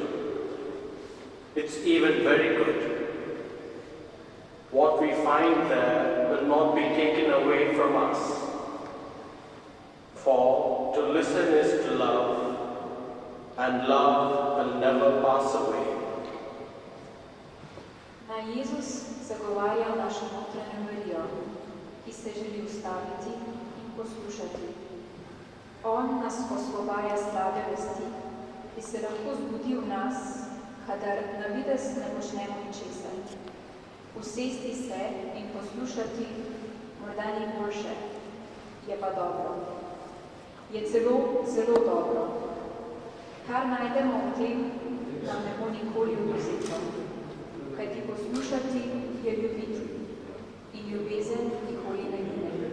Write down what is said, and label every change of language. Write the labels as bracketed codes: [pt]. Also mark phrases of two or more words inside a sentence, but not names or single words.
[en] It's even very good. What we find there will not be taken away from us. For to listen is to love, and love will never pass away. [sl] Naj Jezus zagovarja našo notranjo Marijo, ki se želi ustaviti in poslušati. On nas osvobaja slabe vesti, ki se lahko zbudi v nas, kadar na videz ne počnemo ničesar. Usesti se in poslušati morda ni boljše, je pa dobro. Je celo zelo dobro. Kar najdemo v tem, nam ne bo nikoli odvzeto. Kajti poslušati je ljubiti in ljubezen nikoli ne mine.